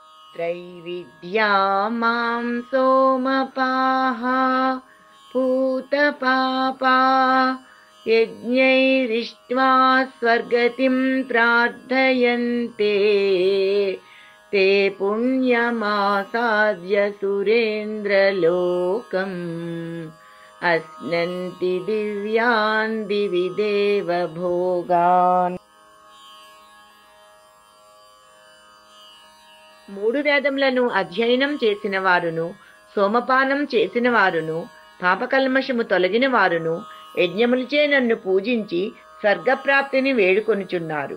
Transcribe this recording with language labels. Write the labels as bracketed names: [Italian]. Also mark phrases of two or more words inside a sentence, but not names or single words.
[Sanskrit] त्रैविद्या मां सोमपाः पूतपापा यज्ञैरिष्ट्वा स्वर्गतिं प्रार्थयन्ते ते पुण्यमासाद्य सुरेन्द्रलोकम् अश्नन्ति दिव्यान् दिवि देवभोगान्. [Telugu] మూడు వేదములను అధ్యయనం చేసిన వారును, సోమపానం చేసిన వారును, పాపకల్మషము తొలగిన వారును యజ్ఞములచే నన్ను పూజించి స్వర్గప్రాప్తిని వేడుకొనుచున్నారు.